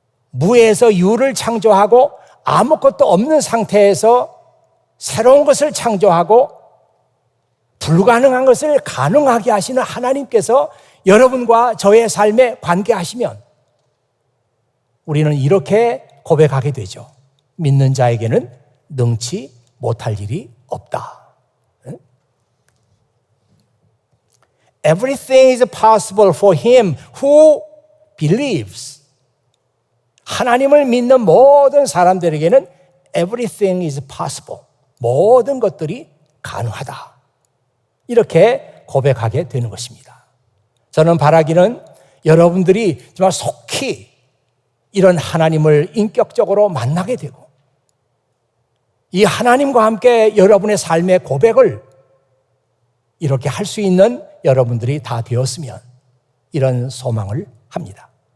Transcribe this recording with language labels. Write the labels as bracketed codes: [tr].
[ko] 무에서 유를 창조하고 아무것도 없는 상태에서 새로운 것을 창조하고 불가능한 것을 가능하게 하시는 하나님께서 여러분과 저의 삶에 관계하시면 우리는 이렇게 고백하게 되죠. 믿는 자에게는 능치 못할 일이 없다. [en] Everything is possible for him who believes. [ko] 하나님을 믿는 모든 사람들에게는 [en] everything is possible. [ko] 모든 것들이 가능하다. 이렇게 고백하게 되는 것입니다. 저는 바라기는 여러분들이 정말 속히 이런 하나님을 인격적으로 만나게 되고 이 하나님과 함께 여러분의 삶의 고백을 이렇게 할 수 있는 여러분들이 다 되었으면 이런 소망을 합니다.